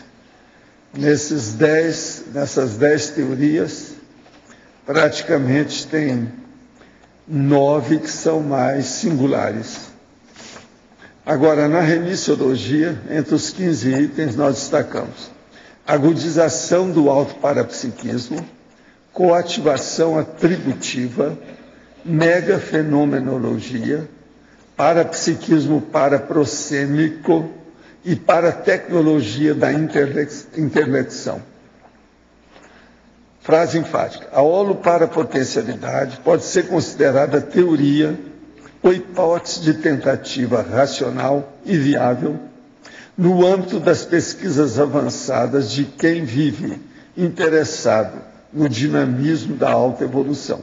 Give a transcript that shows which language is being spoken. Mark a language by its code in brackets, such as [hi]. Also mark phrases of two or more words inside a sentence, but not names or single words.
[pt] Nessas 10 teorias, praticamente tem 9 que são mais singulares. Agora, na remissiologia, entre os 15 itens, nós destacamos agudização do autoparapsiquismo, coativação atributiva, megafenomenologia, parapsiquismo paraprocêmico e paratecnologia da interlexão. Frase enfática. A holoparapotencialidade pode ser considerada teoria ou hipótese de tentativa racional e viável no âmbito das pesquisas avançadas de quem vive interessado no dinamismo da autoevolução.